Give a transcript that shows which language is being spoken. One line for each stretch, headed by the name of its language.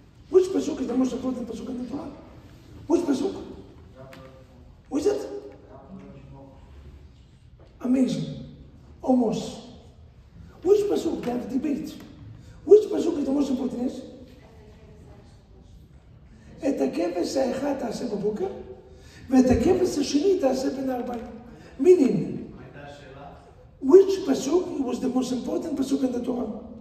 English: Which pasuk is the most important pasuk in the Torah? Which pasuk? Which is it? Amazing. Almost. Which pasuk? They have debate. Which pasuk is the most important? Yes?
Hebrew: את הכבש האחד תעשה בבוקר, ואת הכבש השני תעשה בין הארבעים.
English: Meaning, which pasuk was the most important pasuk in the Torah?